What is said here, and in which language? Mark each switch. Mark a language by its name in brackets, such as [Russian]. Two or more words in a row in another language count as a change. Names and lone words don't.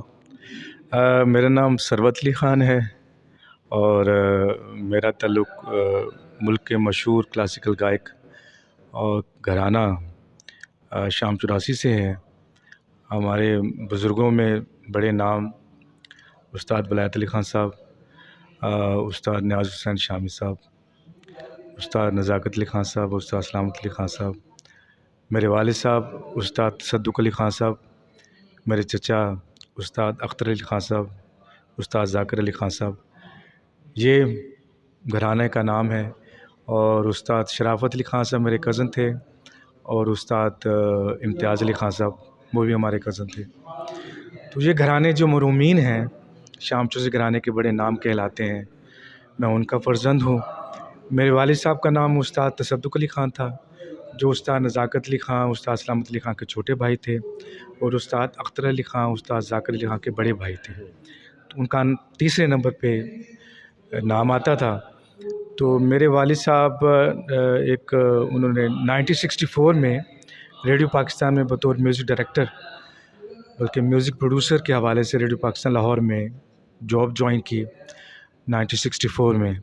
[Urdu] میرا نام ثروت علی خان ہے اور میرا تعلق ملک کے مشہور کلاسیکل گائیک اور گھرانہ شام چوراسی سے ہے. ہمارے بزرگوں میں بڑے نام استاد ولایت علی خان صاحب، استاد نیاز حسین شامی صاحب، استاد نزاکت علی خان صاحب، استاد سلامت علی خان صاحب، میرے والد صاحب استاد تصدق علی خان صاحب، میرے چچا استاد اختر علی خان صاحب، استاد ذاکر علی خان صاحب، یہ گھرانے کا نام ہے. اور استاد شرافت علی خان صاحب میرے کزن تھے اور استاد امتیاز علی خان صاحب وہ بھی ہمارے کزن تھے. تو یہ گھرانے جو مرحومین ہیں، شام چوراسی گھرانے کے بڑے نام کہلاتے ہیں. میں ان کا فرزند ہوں۔ میرے والد صاحب کا نام استاد تصدق علی خان تھا، جو استاد نزاکت علی خان، استاد سلامت علی خان کے چھوٹے بھائی تھے اور استاد اختر علی خان، استاد ذاکر علی خان کے بڑے بھائی تھے. تو ان کا تیسرے نمبر پہ نام آتا تھا. تو میرے والد صاحب انہوں نے 1964 میں ریڈیو پاکستان میں بطور [English] music director [Urdu] بلکہ [English] music producer [Urdu] کے حوالے سے ریڈیو پاکستان لاہور میں [English] job join [Urdu] کی 1964 میں.